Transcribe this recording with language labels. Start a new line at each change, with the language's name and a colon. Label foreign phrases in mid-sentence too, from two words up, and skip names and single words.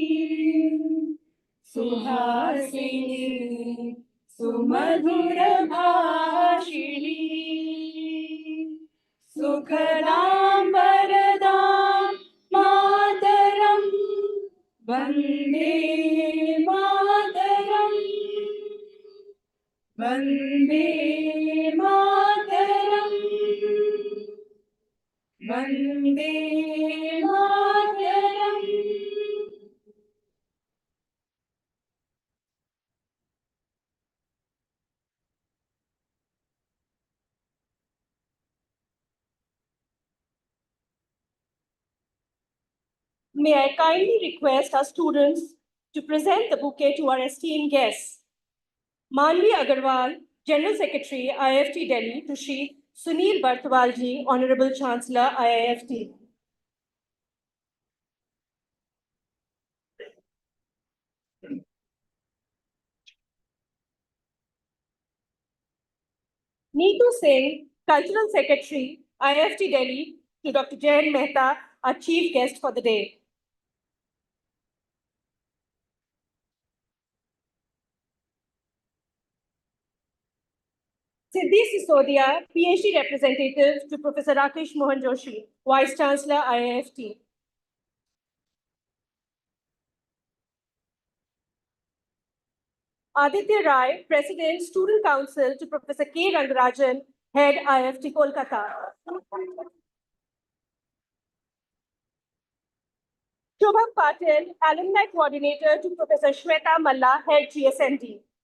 Sanskrit: सुहासिनी सुमधुर भाषिणी सुखलम् वरदम् मातरम् वन्दे मातरम् वन्दे मातरम् वन्दे मातरम्.
English: May I kindly request our students to present the bouquet to our esteemed guests. Manvi Agarwal, General Secretary, IIFT Delhi, to Shri Sunil Barthwalji, Honorable Chancellor, IIFT. Neetu Singh, Cultural Secretary, IIFT Delhi, to Dr. Jayan Mehta, our chief guest for the day. Siddhi Sisodia, PhD representative to Professor Rakesh Mohan Joshi, Vice Chancellor, IIFT. Aditya Rai, President, Student Council to Professor K. Rangarajan, Head, IIFT Kolkata. Shobham Patil, Alumni Coordinator to Professor Shweta Malla, Head, GSMD.